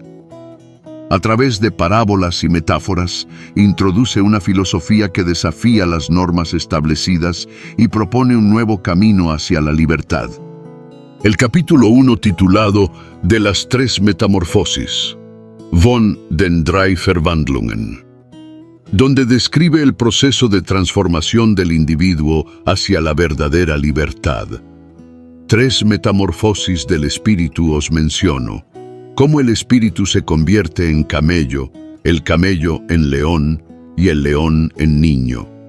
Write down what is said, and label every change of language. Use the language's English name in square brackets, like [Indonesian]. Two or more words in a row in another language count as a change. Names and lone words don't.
[Spanish] A través de parábolas y metáforas, introduce una filosofía que desafía las normas establecidas y propone un nuevo camino hacia la libertad. El capítulo 1, titulado «De las tres metamorfosis», [German] von den drei Verwandlungen, [Spanish] donde describe el proceso de transformación del individuo hacia la verdadera libertad. Tres metamorfosis del espíritu os menciono: cómo el espíritu se convierte en camello, el camello en león y el león en niño.